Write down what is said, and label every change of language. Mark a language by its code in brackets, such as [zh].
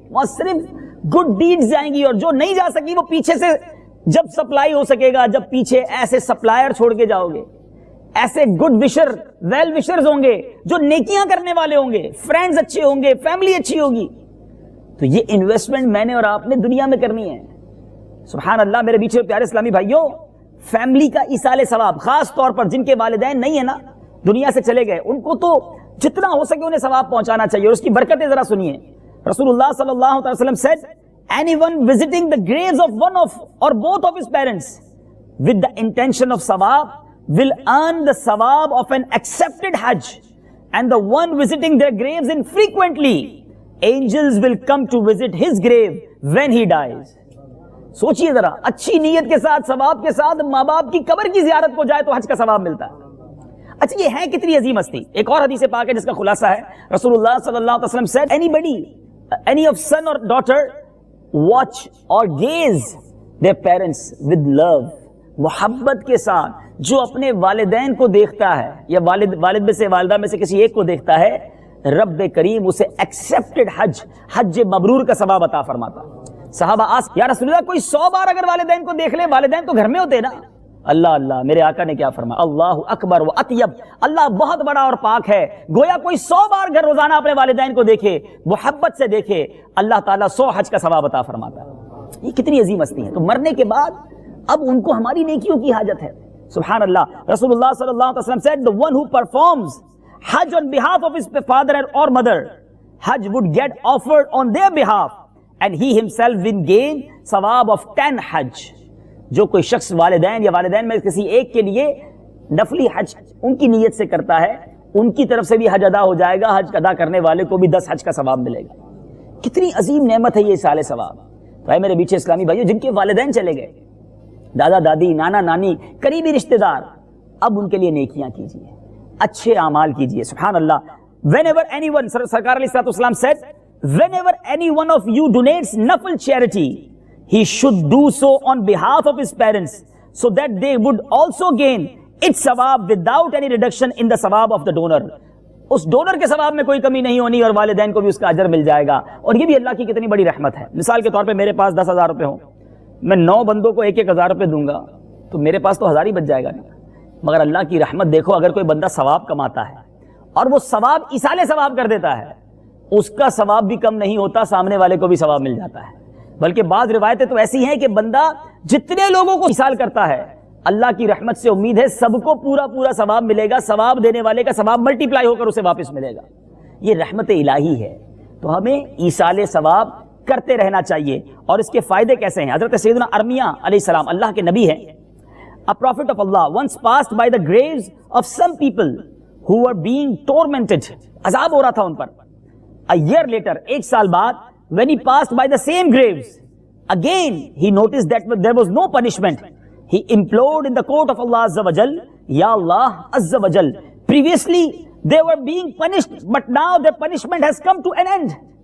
[ur] وہاں صرف good deeds جائیں گی, اور جو نہیں جا سکی وہ پیچھے سے جب سپلائی ہو سکے گا, جب پیچھے ایسے سپلائر چھوڑ کے جاؤ گے, ایسے گڈ وشر, ویل وشرز ہوں گے جو نیکیاں کرنے والے ہوں گے, فرینڈز اچھے ہوں گے, فیملی اچھی ہوگی. تو یہ انویسٹمنٹ میں نے اور آپ نے دنیا میں کرنی ہے. سبحان اللہ میرے بیچے پیارے اسلامی بھائیوں, فیملی کا ایصال ثواب, خاص طور پر جن کے والدین نہیں ہے نا, دنیا سے چلے گئے, ان کو تو جتنا ہو سکے انہیں ثواب پہنچانا چاہیے. اور اس کی برکتیں ذرا سنیے. [en] رسول اللہ صلی اللہ علیہ وسلم said, anyone visiting the graves of one of or both of his parents with the intention of sawab will earn the sawab of an accepted hajj, and the one visiting their graves infrequently, angels will come to visit his grave when he dies. [ur] سوچئے ذرا, اچھی نیت کے ساتھ, ثواب کے ساتھ ماں باپ کی قبر کی زیارت کو جائے تو حج کا ثواب ملتا ہے. اچھا یہ ہے کتنی عظیم ہستی. ایک اور حدیث پاک ہے جس کا خلاصہ ہے, رسول اللہ صلی اللہ علیہ وسلم [en] said, anybody, any of son or daughter watch or gaze their parents with love, [ur] محبت کے ساتھ جو اپنے والدین کو دیکھتا ہے, یا والد میں سے والدہ میں سے کسی ایک کو دیکھتا ہے, رب کریم اسے ایکسیپٹڈ حج مبرور کا ثواب عطا فرماتا. صحابہ آسک, یا رسول اللہ کوئی 100 بار اگر والدین کو دیکھ لیں, والدین تو گھر میں ہوتے نا. اللہ اللہ, میرے آقا نے کیا فرمایا, اللہ اکبر و اطیب, اللہ بہت بڑا اور پاک ہے. گویا کوئی 100 بار گھر روزانہ اپنے والدین کو دیکھے, محبت سے دیکھے, اللہ تعالیٰ 100 حج کا ثواب عطا فرماتا ہے. یہ کتنی عظیم ہستی ہے. تو مرنے کے بعد اب ان کو ہماری نیکیوں کی حاجت ہے. سبحان اللہ. رسول اللہ صلی اللہ علیہ وسلم said, the one who performs Hajj on behalf of his father or mother, Hajj would get offered on their behalf, and he himself will gain ثواب of 10 Hajj. جو کوئی شخص والدین یا والدین میں کسی ایک کے لیے نفلی حج ان کی نیت سے کرتا ہے, ان کی طرف سے بھی حج ادا ہو جائے گا, حج ادا کرنے والے کو بھی 10 حج کا ثواب ملے گا. کتنی عظیم نعمت ہے یہ ایصال ثواب. تو اے میرے بیچے اسلامی بھائیو, جن کے والدین چلے گئے, دادا دادی, نانا نانی, قریبی رشتہ دار, اب ان کے لیے نیکیاں کیجیے, اچھے اعمال کیجیے. سبحان اللہ. [en] whenever anyone, [ur] سرکار علیہ الصلوۃ والسلام [en] said, whenever any one of you donates nafil charity, he should do so on behalf of his parents, so that they would also gain its sawab without any reduction in the sawab of the donor. [ur] اس donor کے ثواب میں کوئی کمی نہیں ہونی, اور والدین کو بھی اس کا اجر مل جائے گا. اور یہ بھی اللہ کی کتنی بڑی رحمت ہے. مثال کے طور پہ میرے پاس 10,000 روپے ہوں, میں 9 بندوں کو 1,000 روپے دوں گا, تو میرے پاس تو 1000 ہی بچ جائے گا. مگر اللہ کی رحمت دیکھو, اگر کوئی بندہ ثواب کماتا ہے اور وہ ثواب ایصال ثواب کر دیتا ہے, اس کا ثواب بھی کم نہیں ہوتا, سامنے والے کو بھی ثواب مل جاتا ہے. بلکہ بعض روایتیں تو ایسی ہیں کہ بندہ جتنے لوگوں کو ایصال کرتا ہے, اللہ کی رحمت سے امید ہے سب کو پورا پورا ثواب ملے گا, ثواب دینے والے کا ثواب ملٹیپلائی ہو کر اسے واپس ملے گا. یہ رحمت الہی ہے. تو ہمیں ایصال ثواب کرتے رہنا چاہیے. اور اس کے فائدے کیسے ہیں؟ حضرت سیدنا ارمیہ علیہ السلام, اللہ کے نبی ہیں, [en] a prophet of Allah, once passed by the graves of some people who were being tormented, [ur] عذاب ہو رہا تھا ان پر. [en] A year later, [ur] 1 سال بعد, [en] when he passed by the same graves, again he noticed that there was no punishment. He implored in the court of Allah Azza wa Jal, Ya Allah Azza wa Jal, previously they were being punished, but now their punishment has come to an end.